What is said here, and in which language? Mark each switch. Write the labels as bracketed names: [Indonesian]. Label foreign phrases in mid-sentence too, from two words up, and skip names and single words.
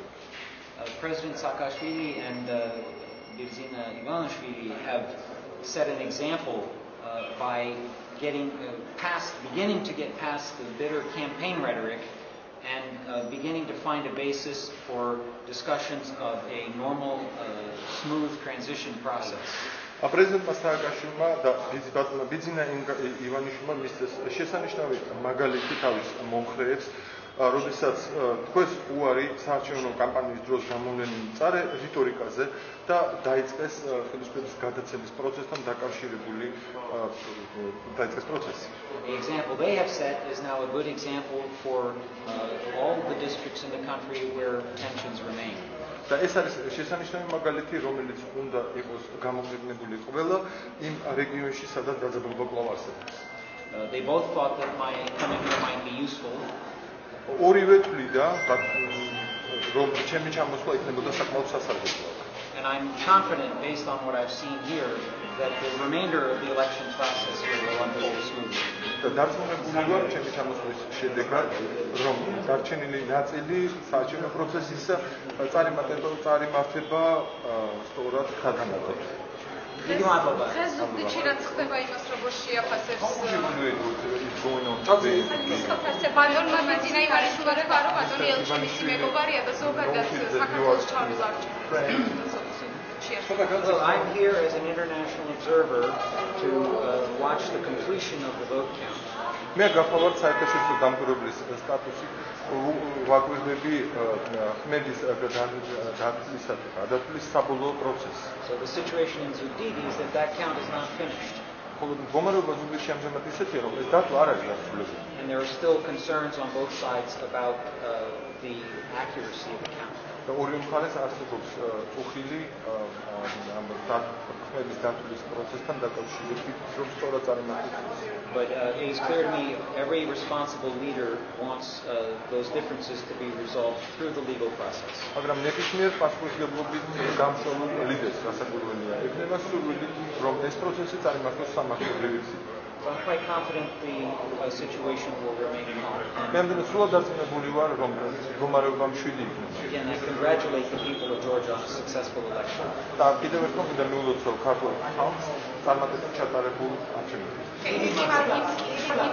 [English] President Saakashvili and Birzina Ivanishvili have set an example by beginning to get past the bitter campaign rhetoric and beginning to find a basis for discussions of a normal, smooth transition process. [Georgian] პრეზიდენტმა სააკაშვილმა და ბიძინა ივანიშვილმა მისცეს შესანიშნავი მაგალითი თავის მომხრეებს, როდესაც თქვენს უარი საარჩევნო კამპანიის დროს გამოვლენილ მწარე რიტორიკაზე და დაიწყეს ხელისუფლების გადაცემის პროცესთან დაკავშირებული პროცესი. [English] The example they have set is now a good example for all the districts in the country where tensions remain. [Georgian] და ეს არის შესანიშნავი მაგალითი, რომელიც უნდა იყოს გამოყენებული ყველა იმ რეგიონში, სადაც დაძაბულობა კვლავ არსებობს. [English] They both thought that my coming here might be useful. [Georgian] ორივე თვლიდა, რომ ჩემი ჩამოსვლა იქნებოდა საკმაოდ სასარგებლო. [English] And I'm confident, based on what I've seen here, that the remainder of the election process here will unfold smoothly. [Georgian] და დარწმუნებული ვარ ჩემი ჩამოსვლის შედეგად, რომ დარჩენილი ნაწილი საარჩევნო პროცესის წარიმართება სწორად ხადანადოთ. დიდი მადლობა. ზუგდიდში რაც ხდება იმას როგორ შეაფასებს? ბატონმა ბიძინა ივანიშვილმა თქვა, რომ ბატონი ელჩივისი მეგობარია და ზოგადად საქართველოს ჩავლის არჩევნებს. [English] Well, I'm here as an international observer to watch the completion of the vote count. [Georgian] მე გახლავართ საერთაშორისო დამკვირვებლის სტატუსი, ვაკვირდები ხმების გადათვლის საბოლოო პროცესს. [English] So the situation in Zugdidi is that count is not finished. [Georgian] მდგომარეობა ზუგდიდში ამჟამად ისეთია, რომ ეს დათვა არ არის დასრულებული. [English] And there are still concerns on both sides about the accuracy of the count. [Georgian] ორივე მხარეს არსებობს უხილი ამ ხმების დათვლის პროცესთან დაკავშირებით, რომ სწორად წარიმართოს. [English] But it is clear to me every responsible leader wants those differences to be resolved through the legal process. [Georgian] მაგრამ ნებისმიერ პასუხისმგებლობით გამსავალ ლიდერს გასაგებია ექნება სურვილი, რომ ეს პროცესი წარიმართოს სამართლებრივი გზით. [English] I'm quite confident the situation will remain calm. [Georgian] მე ამბობ სულად დარწმუნებული ვარ, რომ მდგომარეობა მშვიდი იქნება. [English] Again, I congratulate the people of Georgia on a successful election. [Georgian] და კიდევ ერთხელ მინდა მიულოცო ქართულ ხალხს წარმატებით ჩატარებულ არჩევნებს.